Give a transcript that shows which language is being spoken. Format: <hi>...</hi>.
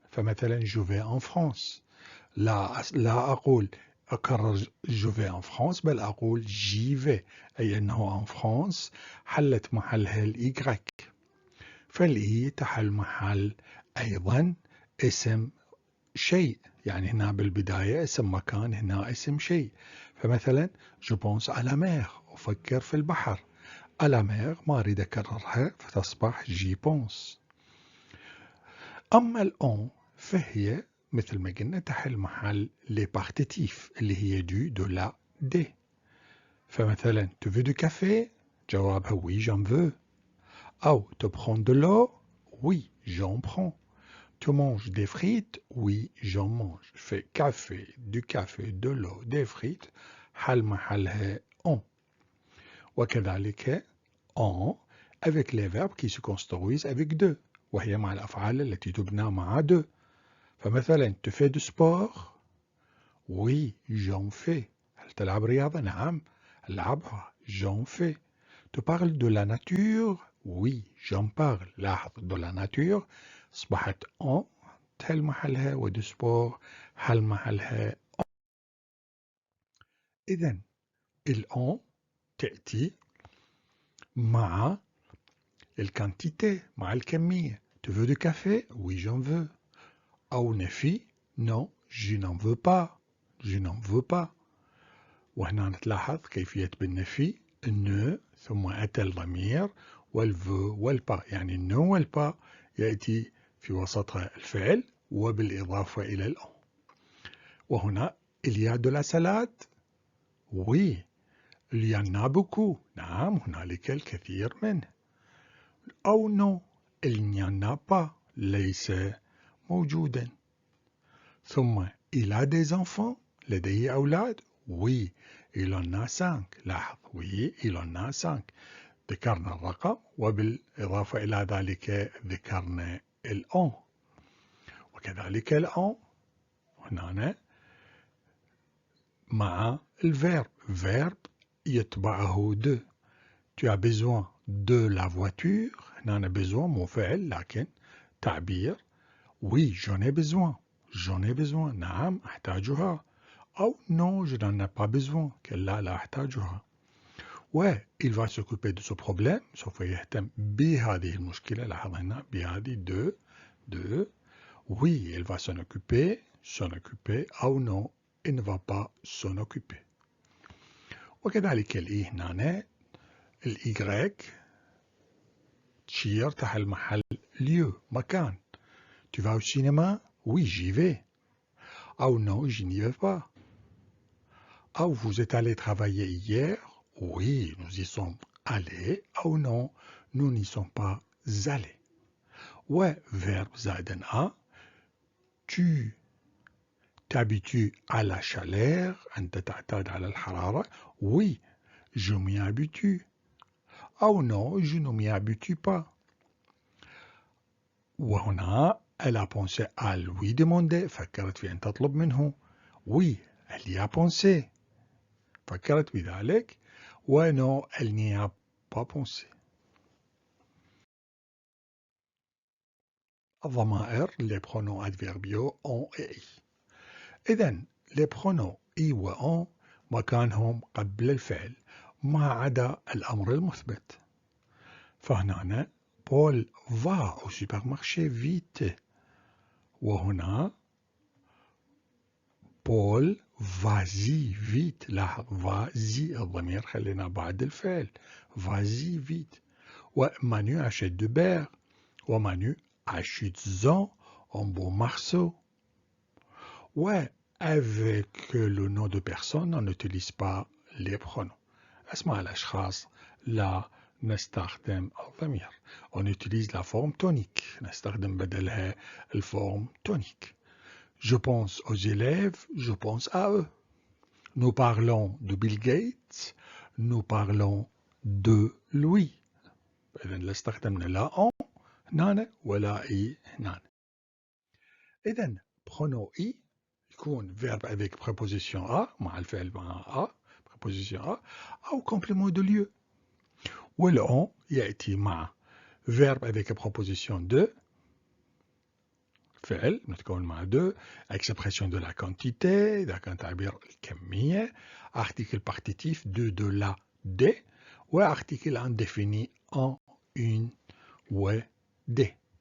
<ar>فمثلا جو في ان فرانس، لا أقول أكرر جو في ان فرانس، بل أقول جي في، أي أنه ان فرانس حلت محلها الإيغريك. فالإي تحل محل أيضا اسم شيء، يعني هنا بالبداية اسم مكان، هنا اسم شيء.</ar> <fr>فمثلا je pense à la mer،</fr> <ar>أفكر في البحر.</ar> <fr>à la mer</fr> <ar>ما أريد أكررها فتصبح</ar> <fr>j'y pense.</fr> <ar>أما الأون فهي مثل ما قلنا تحل محل les partitifs اللي هي du، de la، des.</ar> <fr>فمثلا tu veux du café، جوابها oui j'en veux. أو tu prends de l'eau، oui j'en prends. Tu manges des frites، oui j'en mange. fait café، du café، de l'eau، des frites</fr> <ar>حل محلها</ar> <fr>on. وكذلك on avec les verbes qui se construisent avec de،</fr> <ar>وهي مع الأفعال التي تبنى مع</ar> <fr>de. فمثلا tu fais du sport، oui j'en fais.</fr> <ar>هل تلعب رياضة؟ نعم ألعبها</ar> <fr>j'en fais. Tu parles de la nature، oui j'en parle.</fr> <ar>لاحظ</ar> <fr>de la nature</fr> <ar>أصبحت on تحل محلها، ودو سبور حل محلها on. إذن الأون تأتي مع الكانتيتي، مع الكمية.</ar> <fr>tu veux du café؟ oui j'en veux.</fr> <ar>أو نفي</ar> <fr>non je n'en veux pas، je n'en veux pas.</fr> <ar>وهنا نتلاحظ كيفية بالنفي ne ثم أتى الضمير والveut والبا، يعني ne والبا يأتي في وسطها الفعل وبالإضافة إلى الأون.</ar> <fr>وهنا il y a de la salade، oui il y en a beaucoup،</fr> <ar>نعم هنالك الكثير منه.</ar> <fr>أو non il n'y en a pas،</fr> <ar>ليس موجودا.</ar> <fr>ثم il a des enfants،</fr> <ar>لديه أولاد،</ar> <fr>oui il en a 5.</fr> <ar>لاحظ</ar> <fr>oui il en a 5،</fr> <ar>ذكرنا الرقم وبالإضافة إلى ذلك ذكرنا الأون. وكذلك الأون هنا مع الفيرب، فيرب يتبعه de.</ar> <fr>tu as besoin de la voiture،</fr> <ar>هنا besoin مو فعل لكن تعبير.</ar> <fr>oui j'en ai besoin، j'en ai besoin</fr> <ar>نعم أحتاجها.</ar> <fr>أو non je n'en ai pas besoin،</fr> <ar>كلا لا أحتاجها.</ar> <fr>و il va s'occuper de ce problème،</fr> <ar>سوف يهتم بهذه المشكلة. لاحظ هنا بهذه</ar> <fr>de oui il va s'en occuper. أو non il ne va pas s'en occuper.</fr> <ar>وكذلك الإي هنا الإيغريك تشير تحل محل lieu، مكان.</ar> <fr>tu vas au cinéma؟ oui j'y vais. أو non je n'y vais pas. أو vous êtes allé travailler hier؟ oui nous y sommes allés. أو non nous n'y sommes pas allés. وverbe زائدا a tu t'habitues à la chaleur،</fr> <ar>أنت تعتاد على الحرارة.</ar> <fr>oui je m'y habitue. أو non je ne m'y habitue pas. وهنا elle a pensé à lui demander،</fr> <ar>فكرت في أن تطلب منه.</ar> <fr>oui elle y a pensé،</fr> <ar>فكرت بذلك.</ar> <fr>non elle n'y a pas pensé. الضمائر les pronoms adverbiaux on et i.</fr> <ar>إذن</ar> <fr>les pronoms i</fr> <ar>و on مكانهم قبل الفعل ما عدا الأمر المثبت.</ar> <fr>فهنا Paul va au supermarché vite. وهنا بول vas-y vite.</fr> <ar>لا vas-y الضمير خلينا بعد الفعل.</ar> <fr>Vas-y vite. Manu achète du beurre. Manu achète-en un beau morceau. Avec le nom de personne, on n'utilise pas les pronoms.</fr> <ar>أسماء الأشخاص لا نستخدم الضمير.</ar> <fr>On utilise la forme tonique.</fr> <ar>نستخدم بدلها الفورم tonique.</ar> <fr>Je pense aux élèves, je pense à eux. Nous parlons de Bill Gates, nous parlons de Louis.</fr> <ar>إذن لا استخدمنا لا on هنا ولا إي هنا.</ar> <fr>إذن pronom I</fr> <ar>يكون</ar> <fr>verbe avec préposition A</fr> <ar>مع الفعل مع</ar> <fr>A préposition A أو complément de lieu. والon يأتي مع verbe avec préposition de</fr> <ar>فعل متكون مع</ar> <fr>de expression de la quantité</fr> <ar>إذا كان تعبير الكمية</ar> <fr>article partitif de la des وarticle indéfini en une و des.</fr>